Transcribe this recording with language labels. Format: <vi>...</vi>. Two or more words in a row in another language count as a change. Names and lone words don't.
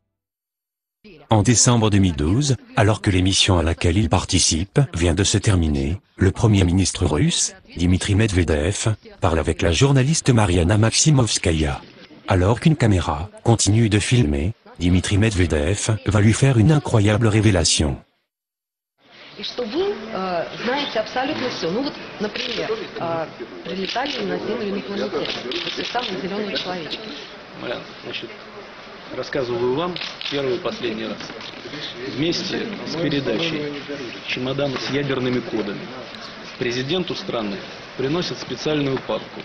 <fr>En décembre 2012, alors que l'émission à laquelle il participe vient de se terminer, le Premier ministre russe, Dmitri Medvedev, parle avec la journaliste Mariana Maximovskaya. Alors qu'une caméra continue de filmer, Dmitri Medvedev va lui faire une incroyable révélation.</fr> <ru>И что вы знаете абсолютно все. Ну вот, например, прилетали на Землю инопланетяне. Это самый зеленый человек. Значит, рассказываю вам первый и последний раз. Вместе с передачей чемодана с ядерными кодами президенту страны приносят специальную папку.</ru>